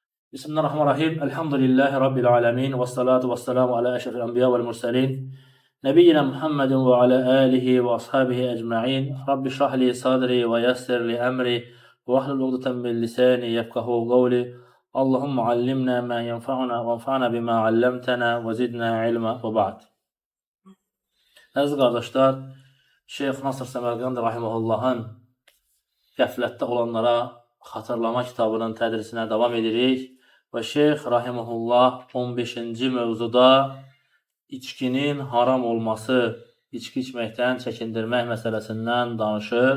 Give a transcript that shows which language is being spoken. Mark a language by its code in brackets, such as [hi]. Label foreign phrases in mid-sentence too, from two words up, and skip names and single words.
[ar] بسم الله الرحمن الرحيم. الحمد لله رب العالمين. والصلاة والسلام على أشرف الأنبياء والمرسلين. نبينا محمد وعلى آله وأصحابه أجمعين. رب اشرح لي صدري ويسر لي أمري. واحلل عقدة من لساني يفقهوا قولي. اللهم علمنا ما ينفعنا وانفعنا بما علمتنا وزدنا علما وبعد. [az] Əziz qardaşlar, Şeyx Nasr Səmərqand rahimehullahın qəflətdə olanlara xatırlama kitabının tədrisinə davam edirik. Və Şeyx rahimehullah 15-ci mövzuda içkinin haram olması, içki içməkdən çəkindirmək məsələsindən danışır.